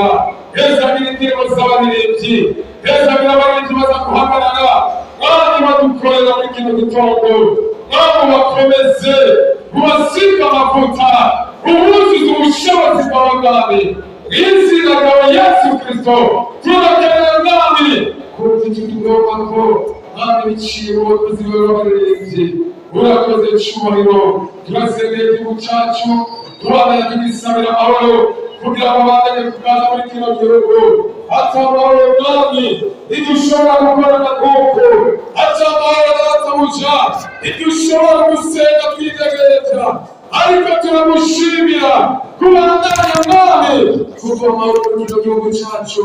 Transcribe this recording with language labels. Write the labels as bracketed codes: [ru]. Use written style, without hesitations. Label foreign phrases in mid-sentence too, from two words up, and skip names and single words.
[rn] Hezagira indirimbo z'abaririmbyi, hezagira abaririmbyi baza guhagarara mwami badukorera muri kino gitondo. Mwami bakomeze ubasiga amavuta, ubuzuze ubushobozi bwawe mwami, izina ryawe Yesu Kristo. Turakeneye mwami kumva icyo tugomba ko mwami biciye mu bakozi bawe b'abaririmbyi. Urakoze icyubahiro. Turasengera igihugu cyacu, turabona tugisabira amahoro kugira ngo babandanye kugaza muri kino gihugu. Ati amahoro mwami ntidushobora gukorana nk'uko, ati amahoro databuja ntidushobora gusenga twidegereza, ariko turamushimira kubandanya mwami kuva amahoro muri kino gihugu cyacu.